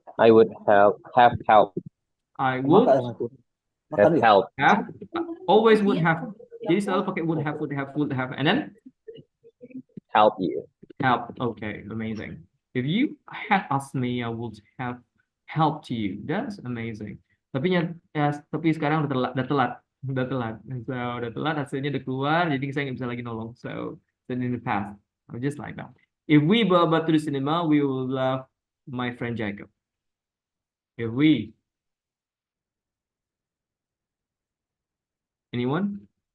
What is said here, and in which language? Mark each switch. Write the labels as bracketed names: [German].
[English] would have helped. I would have helped. Always would have. [Indonesian] Jadi selalu pakai would have, [English] and then help you. Help. Okay, amazing. If you had asked me, I would have helped you. That's amazing. [Indonesian] Tapi sekarang udah telat. So udah telat, hasilnya udah keluar, jadi saya nggak bisa lagi nolong. [English] So then in the past, just like that. If we go to the cinema, we will love my friend Jacob. If we. Anyone?